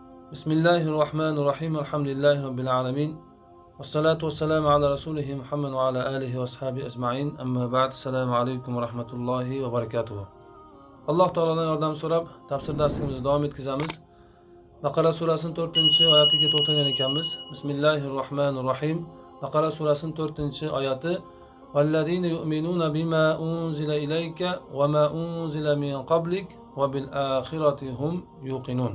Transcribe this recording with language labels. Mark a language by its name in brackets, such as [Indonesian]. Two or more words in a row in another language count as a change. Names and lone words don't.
[Arabic] بسم الله الرحمن الرحيم الحمد لله رب العالمين والصلاة والسلام على رسوله محمد وعلى آله وأصحابه أجمعين. أما بعد. السلام عليكم ورحمة الله وبركاته. [Uzbek] Allah Teala'dan yordam so'rab, tafsir darsimizni davom etkazamiz. Baqara surasining 4-oyatiga to'xtalgan ekanmiz. Bismillahirrahmanirrahim. Baqara surasining 4-oyati: [Arabic] "والذين يؤمنون بما أنزل إليك وما أنزل من قبلك وبالآخرة هم يوقنون."